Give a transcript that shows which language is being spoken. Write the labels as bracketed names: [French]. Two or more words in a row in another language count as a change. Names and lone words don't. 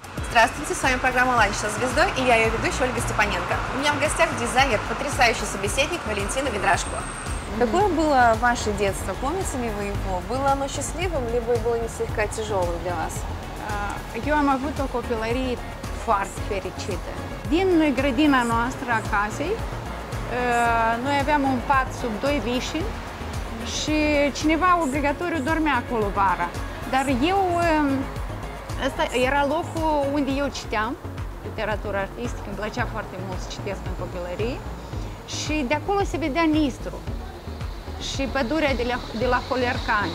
[Russian] Здравствуйте, с вами программа «Ланч со звездой» и я ее ведущая Ольга Степаненко. У меня в гостях дизайнер, потрясающий собеседник Валентина Ведрашко. Какое было ваше детство? Помните ли вы его? Было оно счастливым, либо было не слегка tăжелым для вас? [Romanian] Eu am avut o copilărie foarte fericită. Din grădina noastră a casei, noi aveam un pat sub 2 vișini și cineva obligatoriu dormea acolo vara. Dar ăsta era locul unde eu citeam literatură artistică, îmi plăcea foarte mult să citesc în copilărie și de acolo se vedea Nistru și pădurea de la Holercani.